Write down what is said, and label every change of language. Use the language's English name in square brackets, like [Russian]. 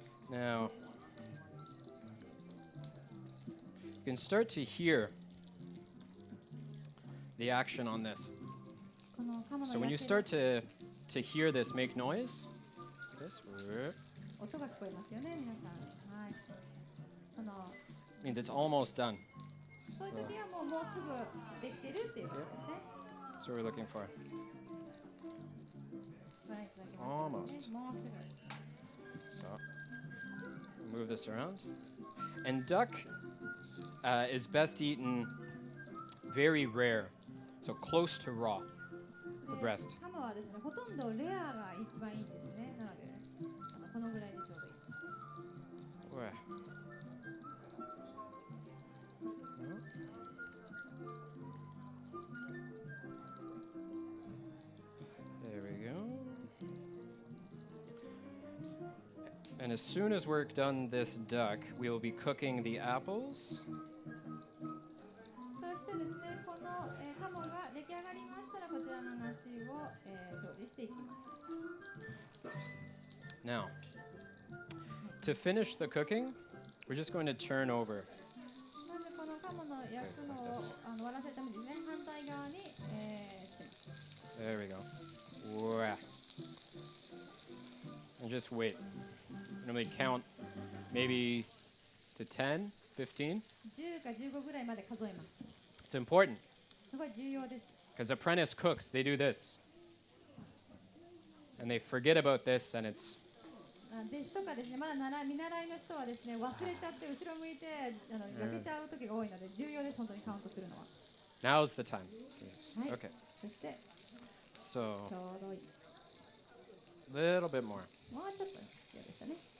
[English] Now, you can start to hear the action on this. [Japanese] この鴨の [English] So when you [Japanese] 焼ける [English] start to hear this make noise, this [Japanese] 音が聞こえますよね、皆さん。はい。その [English] means it's almost done. [Japanese] そういう時はもうすぐできてるっていうことですね。 [English] That's what we're looking for. [Japanese] ご覧いただけますかね。もうすぐ。 [English] So move this around. And duck is best eaten very rare, so close to raw, the [Japanese] で [English] breast. [Japanese] 鴨はですね、ほとんどレアが一番いいんですね。なので、このぐらいでちょうどいいです。 Wah. [English] There we go. And as soon as we're done this duck, we will be cooking the apples. [Japanese] そしてですね、この、鴨が出来上がりましたら、こちらの梨を、調理していきます。 [English] Now, to finish the cooking, we're just going to turn over. [Japanese] まずこの鴨の焼くのを割らせるためにですね、反対側に、してます。 [English] There we go. Wah. And just wait. Normally count maybe to 10, 15. [Japanese] 10か15ぐらいまで数えます。 [English] It's important [Japanese] すごい重要です。 [English] because apprentice cooks, they do this. And they forget about this and it's [Japanese] 弟子とかですね、まだ見習いの人はですね、忘れちゃって後ろ向いて焼けちゃう時が多いので重要です、本当にカウントするのは。 [English] now's the time. Yes. [Japanese] はい。 [English] Okay. [Japanese] そして [English] So [Japanese] ちょうどいい。 [English] little bit more. [Japanese] もうちょっと必要でしたね。